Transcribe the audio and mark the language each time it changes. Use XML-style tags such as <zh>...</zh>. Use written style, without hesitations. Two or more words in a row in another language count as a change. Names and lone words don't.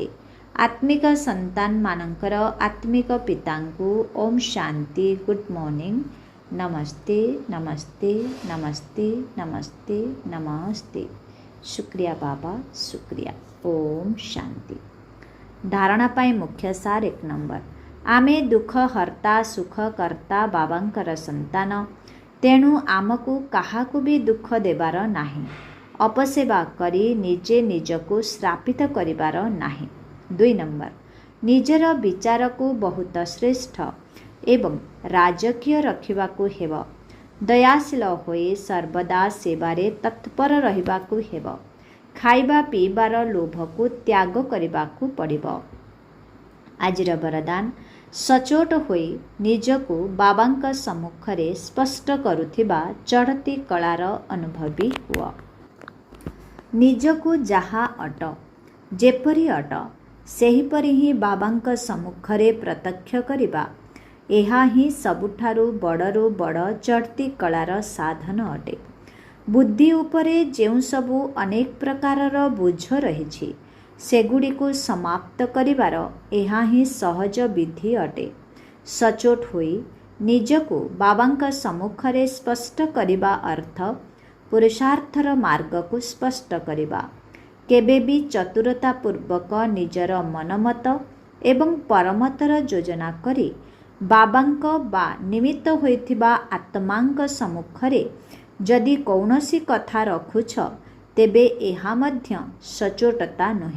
<or>ଆତ୍ମିକ ସନ୍ତାନମାନଙ୍କର ଆତ୍ମିକ ପିତାଙ୍କୁ ଓମ୍ ଶାନ୍ତି,</or> <en>good morning,</en> <or>ନମସ୍ତେ ନମସ୍ତେ ନମସ୍ତେ ନମସ୍ତେ ନମସ୍ତେ। ଶୁକ୍ରିୟା ବାବା, ଶୁକ୍ରିୟା। ଓମ୍ ଶାନ୍ତି। ଧାରଣା ପାଇଁ ମୁଖ୍ୟ ସାର 1 ନମ୍ବର। ଆମେ ଦୁଃଖ ହର୍ତ୍ତା ସୁଖ କର୍ତ୍ତା ବାବାଙ୍କର ସନ୍ତାନ, ତେଣୁ ଆମକୁ କାହାକୁ ଭି ଦୁଃଖ ଦେବାର ନାହିଁ। ଅପସେବା କରି ନିଜେ ନିଜକୁ ଶ୍ରାପିତ କରିବାର ନାହିଁ। 2 ନମ୍ବର, ନିଜର ବିଚାରକୁ ବହୁତ ଶ୍ରେଷ୍ଠ ଏବଂ ରାଜକୀୟ ରଖିବାକୁ ହେବ। ଦୟାଶୀଳ ହୋଇ ସର୍ବଦା ସେବାରେ ତତ୍ପର ରହିବାକୁ ହେବ। ଖାଇବା ପିଇବାର ଲୋଭକୁ ତ୍ୟାଗ କରିବାକୁ ପଡ଼ିବ। ଆଜିର ବରଦାନ, ସଚୋଟ ହୋଇ ନିଜକୁ ବାବାଙ୍କ ସମ୍ମୁଖରେ ସ୍ପଷ୍ଟ କରୁଥିବା ଚଢ଼ତି କଳାର ଅନୁଭବୀ ହୁଅ। ନିଜକୁ ଯାହା ଅଟ ଯେପରି ଅଟ ସେହିପରି ହିଁ ବାବାଙ୍କ ସମ୍ମୁଖରେ ପ୍ରତ୍ୟକ୍ଷ କରିବା, ଏହା ହିଁ ସବୁଠାରୁ ବଡ଼ରୁ ବଡ଼ ଚଢ଼ତି କଳାର ସାଧନ ଅଟେ। ବୁଦ୍ଧି ଉପରେ ଯେଉଁ ସବୁ ଅନେକ ପ୍ରକାରର ବୋଝ ରହିଛି, ସେଗୁଡ଼ିକୁ ସମାପ୍ତ କରିବାର ଏହା ହିଁ ସହଜ ବିଧି ଅଟେ। ସଚୋଟ ହୋଇ ନିଜକୁ ବାବାଙ୍କ ସମ୍ମୁଖରେ ସ୍ପଷ୍ଟ କରିବା ଅର୍ଥ ପୁରୁଷାର୍ଥର ମାର୍ଗକୁ ସ୍ପଷ୍ଟ କରିବା। କେବେ ଭି ଚତୁରତା ପୂର୍ବକ ନିଜର ମନମତ ଏବଂ ପରମତର ଯୋଜନା କରି ବାବାଙ୍କ ବା ନିମିତ୍ତ ହୋଇଥିବା ଆତ୍ମାଙ୍କ ସମ୍ମୁଖରେ ଯଦି କୌଣସି କଥା ରଖୁଛ, ତେବେ ଏହା ମଧ୍ୟ ସଚୋଟତା ନୁହେଁ।</or>